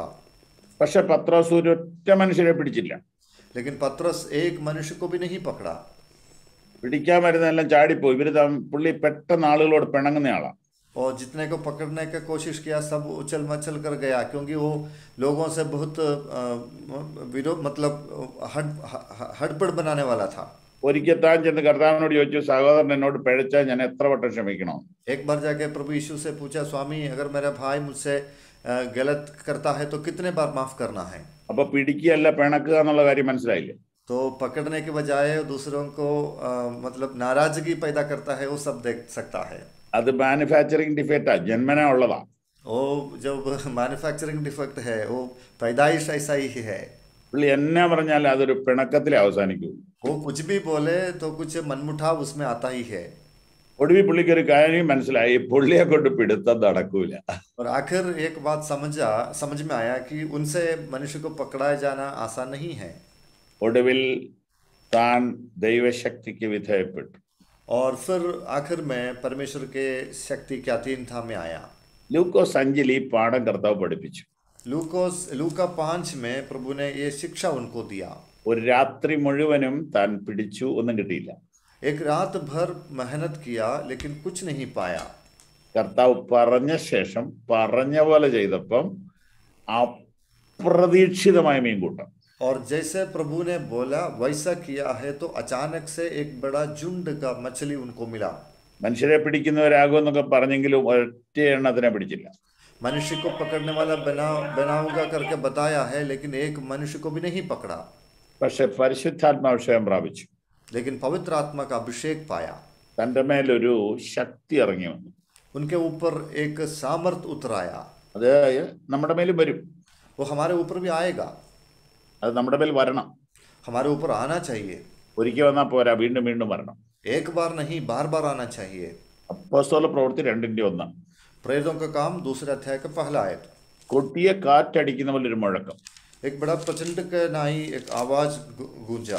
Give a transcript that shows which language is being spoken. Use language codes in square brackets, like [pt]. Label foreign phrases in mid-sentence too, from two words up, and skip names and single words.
[ml] പക്ഷെ പത്രോസ് ഒരൊറ്റ മനുഷ്യരെ പിടിച്ചില്ല. [hi] लेकिन पत्रस एक मनुष्य को भी नहीं पकड़ा। [ml] പിടിക്കാൻ വരുന്നതെല്ലാം ചാടിപ്പോയി. പുള്ളി പെട്ടെന്ന് ആളുകളോട് പിണങ്ങുന്നയാളാ. [hi] और जितने को पकड़ने का कोशिश किया सब उछल मचल कर गया, क्योंकि वो लोगों से बहुत विरोध, मतलब हड़बड़ बनाने वाला था। [ml] ഒരിക്കൽ താൻ ചെന്ന് കർത്താവിനോട് ചോദിച്ചു, സഹോദരൻ എന്നോട് പിഴച്ചാൽ ഞാൻ എത്ര വട്ടം ക്ഷമിക്കണം? [hi] एक बार जाके प्रभु यीशु से पूछा, स्वामी अगर मेरा भाई मुझसे गलत करता है तो कितने बार माफ करना है? [ml] അപ്പൊ പിടിക്കുകയല്ല പിണക്കുക എന്നുള്ള കാര്യം മനസ്സിലായില്ലേ? [hi] तो पकड़ने के बजाय दूसरों को मतलब नाराजगी पैदा करता है, वो सब देख सकता है। [ml] അത് [en] manufacturing defect, [ml] ജന്മന ഉള്ളതാ. [hi] वो जब [en] manufacturing defect [hi] है, वो पैदाइश ऐसा ही है। [ml] പുള്ളി എന്നാ പറഞ്ഞാൽ അതൊരു പിണക്കത്തിലേ അവസാനിക്കൂ. [hi] वो कुछ भी बोले तो कुछ मनमुटाव उसमें आता ही है। [ml] ഒടുവിൽ പുള്ളിക്ക് ഒരു കാര്യം മനസ്സിലായി, പുള്ളിയെ കൊണ്ട് പിടുത്തം നടക്കൂല. [hi] और आखिर एक बात समझ में आया कि उनसे मनुष्य को पकड़ाया जाना आसान नहीं है। [ml] ഒടുവിൽ താൻ ദൈവശക്തിക്ക് വിധേയപ്പെട്ടു. [hi] और फिर आखिर में परमेश्वर के शक्ति के अधीनता में आया। [ml] ലൂക്കോസ് 5-ൽ ഈ പാഠം കർത്താവ് പഠിപ്പിച്ചു. [hi] लूका 5 में प्रभु ने ये शिक्षा उनको दिया। [ml] ഒരു രാത്രി മുഴുവനും താൻ പിടിച്ചു, ഒന്നും കിട്ടിയില്ല. [hi] एक रात भर मेहनत किया लेकिन कुछ नहीं पाया। [ml] കർത്താവ് പറഞ്ഞ ശേഷം പറഞ്ഞ പോലെ ചെയ്തപ്പം അപ്രതീക്ഷിതമായ മീൻകൂട്ടം. [hi] और जैसे प्रभु ने बोला वैसा किया है तो अचानक से एक बड़ा झुंड का मछली उनको मिला। [ml] മനുഷ്യരെ പിടിക്കുന്നവരാകുമെന്നൊക്കെ പറഞ്ഞെങ്കിലും ഒറ്റ എണ്ണത്തിനെ പിടിച്ചില്ല. [hi] मनुष्य को पकड़ने वाला बनाऊंगा करके बताया है, लेकिन एक मनुष्य को भी नहीं पकड़ा। [ml] പക്ഷെ പരിശുദ്ധാത്മാഭിഷേകം പ്രാപിച്ചു. [hi] लेकिन पवित्र आत्मा का अभिषेक पाया। [ml] തൻ്റെ മേലൊരു ശക്തി ഇറങ്ങി വന്നു. [hi] उनके ऊपर एक सामर्थ उतर आया। [ml] അത് നമ്മുടെ മേലും വരും. [hi] वो हमारे ऊपर भी आएगा। [ml] അത് നമ്മുടെ മേൽ വരണം. [hi] हमारे ऊपर आना चाहिए। [ml] ഒരിക്കൽ വന്നാൽ പോരാ, വീണ്ടും വീണ്ടും വരണം. [hi] एक बार नहीं, बार बार आना चाहिए। [ml] അപ്പോസ്തല പ്രവൃത്തി 2:1. [hi] प्रेरितों का काम दूसरे अध्याय का पहला आयत। [ml] കൊട്ടിയ കാറ്റടിക്കുന്ന പോലെ ഒരു മുഴക്കം. [hi] एक बड़ा प्रचंड का नाई एक आवाज गूंजा।